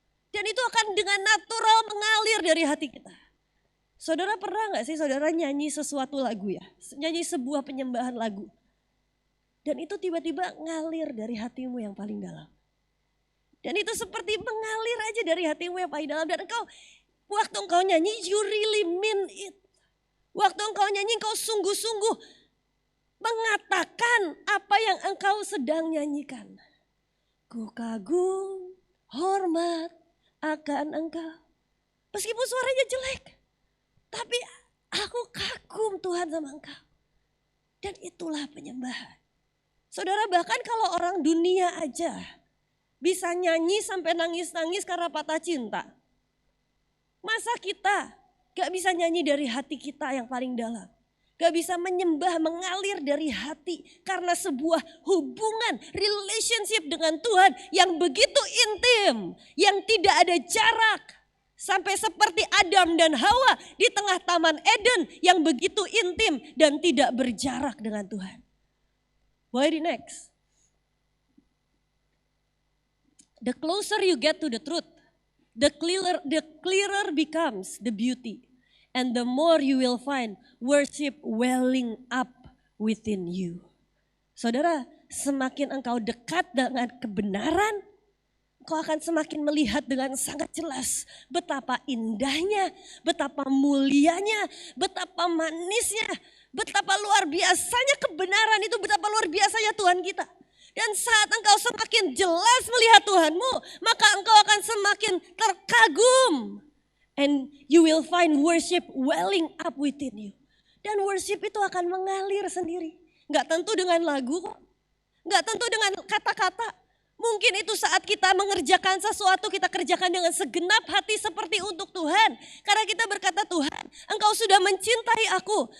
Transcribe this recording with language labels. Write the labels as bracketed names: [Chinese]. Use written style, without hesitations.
[Indonesian] Dan itu akan dengan natural mengalir dari hati kita. Saudara pernah gak sih saudara nyanyi sesuatu lagu ya? Nyanyi sebuah penyembahan lagu. Dan itu tiba-tiba ngalir dari hatimu yang paling dalam. Dan itu seperti mengalir aja dari hatimu yang paling dalam. Dan waktu engkau nyanyi [English] you really mean it. [Indonesian] Waktu engkau nyanyi engkau sungguh-sungguh mengatakan apa yang engkau sedang nyanyikan. Ku kagum, hormat akan engkau. Meskipun suaranya jelek. Tapi aku kagum Tuhan sama engkau. Dan itulah penyembahan. Saudara, bahkan kalau orang dunia aja bisa nyanyi sampai nangis-nangis karena patah cinta. Masa kita gak bisa nyanyi dari hati kita yang paling dalam. Gak bisa menyembah, mengalir dari hati. Karena sebuah hubungan, relationship dengan Tuhan yang begitu intim. Yang tidak ada jarak. Sampai seperti Adam dan Hawa di tengah Taman Eden yang begitu intim dan tidak berjarak dengan Tuhan. [English] Why the next? The closer you get to the truth, the clearer becomes the beauty. And the more you will find worship welling up within you. [Indonesian] Saudara, semakin engkau dekat dengan kebenaran, engkau akan semakin melihat dengan sangat jelas betapa indahnya, betapa mulianya, betapa manisnya, betapa luar biasanya kebenaran itu, betapa luar biasanya Tuhan kita. Dan saat engkau semakin jelas melihat Tuhanmu, maka engkau akan semakin terkagum. [English] And you will find worship welling up within you. [Indonesian] Dan worship itu akan mengalir sendiri. Gak tentu dengan lagu kok. Gak tentu dengan kata-kata. Mungkin itu saat kita mengerjakan sesuatu, kita kerjakan dengan segenap hati seperti untuk Tuhan. Karena kita berkata, Tuhan, Engkau sudah mencintai aku.